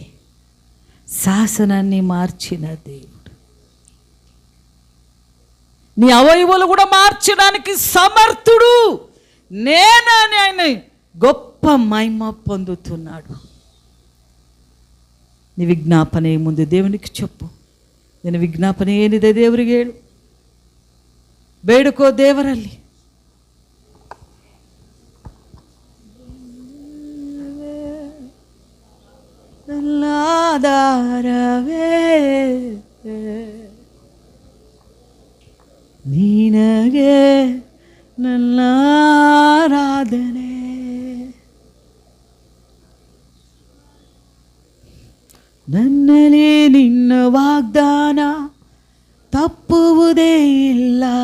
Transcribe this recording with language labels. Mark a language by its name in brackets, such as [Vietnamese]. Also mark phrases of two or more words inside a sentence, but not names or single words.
[Telugu] శాసనాన్ని మార్చిన దేవుడు నీ అవయవాలు కూడా మార్చడానికి సమర్థుడు నేనని ఆయన గొప్ప మహిమ పొందుతున్నాడు. నీ విజ్ఞాపన ముందు దేవునికి చెప్పు. [Kannada] నేను ವಿಜ್ಞಾಪನೆ ಏನಿದೆ ದೇವರಿಗೆ ಹೇಳು, ಬೇಡಿಕೋ ದೇವರಲ್ಲಿ. ನನ್ನ ಆಧಾರವೇ ನಿನಗೆ ನನ್ನ ಆರಾಧನೆ, ನನ್ನಲ್ಲಿ ನಿನ್ನ ವಾಗ್ದಾನ ತಪ್ಪುವುದೇ ಇಲ್ಲ.